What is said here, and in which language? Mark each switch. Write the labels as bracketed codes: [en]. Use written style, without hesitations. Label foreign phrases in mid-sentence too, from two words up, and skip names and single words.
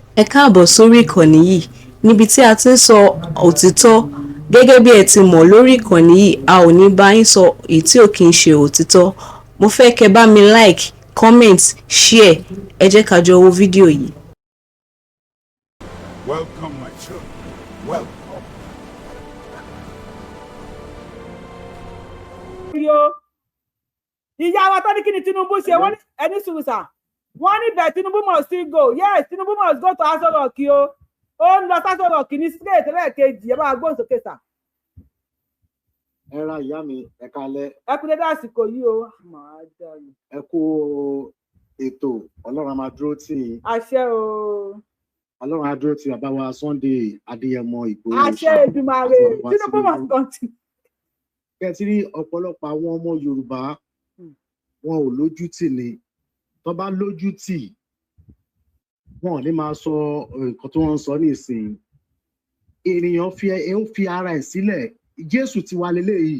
[yo] Ẹ káàbọ̀ sórí ìkànnì yìí níbi tí a ti ń sọ òtítọ́. Gẹ́gẹ́ bí ẹ ti mọ̀ lórí ìkànnì yìí, a ò ní bá yín sọ èyí tí ò kí ń ṣe òtítọ́. Mo fẹ́ kẹ́ bá mi [en] like, comment, share. [yo] Ẹ jẹ́ ká jọ wo fídíò yìí. [en] Welcome, my children. Welcome. [yo] Ìyá wa tó ní kí ni Tinubu ṣe wọ́n ní ẹni sùúrù sà. Wọ́n ní bẹ́ẹ̀ Tinubu [en] must still go. Yes, Tinubu must go to Aso Rock o. [yo] Ó ń lọ Aso Rock ní straight lẹ́ẹ̀kejì. Ẹ bá gbóhùn sókè sà. Ẹ ra ìyá mi, ẹ kalẹ̀. Ẹ kú dédé àsìkò yìí o. Ẹ kú ètò, Ọlọ́run á máa dúró tì í. Àṣẹ o. Ọlọ́run á dúró tì bàbá wa Sunday Adéyẹmọ Ìgbòho. Àṣẹ Èdùmàrè. Tinubu [en] must continue. [yo] Kẹ́ ti rí ọ̀pọ̀lọpọ̀ àwọn ọmọ Yorùbá wọn ò lójú tì ni. Tó bá lójú tì wọn ò ní máa sọ nǹkan tí wọ́n ń sọ nísìnyí. Ènìyàn ń fi ara ẹ̀ sílẹ̀. Jésù ti wà leléyìí.